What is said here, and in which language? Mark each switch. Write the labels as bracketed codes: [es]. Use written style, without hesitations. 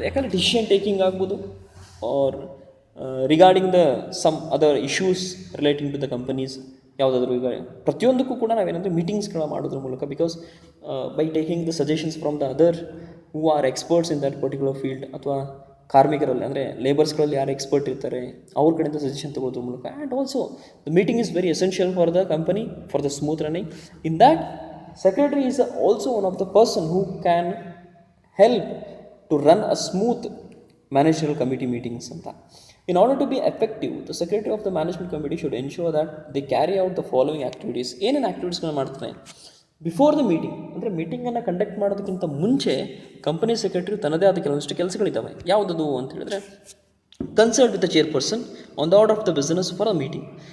[kn] ಯಾಕಂದರೆ [en] decision taking ಆಗ್ಬೋದು, or regarding the some other issues relating to the companies, [kn] ಯಾವುದಾದ್ರೂ ಈಗ ಪ್ರತಿಯೊಂದಕ್ಕೂ ಕೂಡ ನಾವೇನಂದರೆ ಮೀಟಿಂಗ್ಸ್ಗಳ ಮಾಡೋದ್ರ ಮೂಲಕ, [en] because by taking the suggestions from the other who are experts in that particular field, ಅಥವಾ [kn] ಕಾರ್ಮಿಕರಲ್ಲಿ ಅಂದರೆ ಲೇಬರ್ಸ್ಗಳಲ್ಲಿ ಯಾರು ಎಕ್ಸ್ಪರ್ಟ್ ಇರ್ತಾರೆ ಅವ್ರ ಕಡೆಯಿಂದ ಸಜೆಷನ್ ತಗೊಳ್ಳೋದ್ರ ಮೂಲಕ. [en] And also the meeting is very essential for the company for the smooth running. In that secretary is also one of the person who can help to run a smooth managerial committee meetings anta. In order to be effective, the secretary of the management committee should ensure that they carry out the following activities. [kn] ಏನೇನು ಆ್ಯಕ್ಟಿವಿಟೀಸ್ಗಳನ್ನ ಮಾಡ್ತಾರೆ [en] before the meeting, [kn] ಅಂದರೆ ಮೀಟಿಂಗನ್ನು conduct ಮಾಡೋದಕ್ಕಿಂತ ಮುಂಚೆ company secretary ತನ್ನದೇ ಆದ ಕೆಲವೊಂದಿಷ್ಟು ಕೆಲಸಗಳಿದ್ದಾವೆ. ಯಾವುದದು ಅಂತ ಹೇಳಿದ್ರೆ, [en] Consult with the chairperson on the order of the business for a meeting.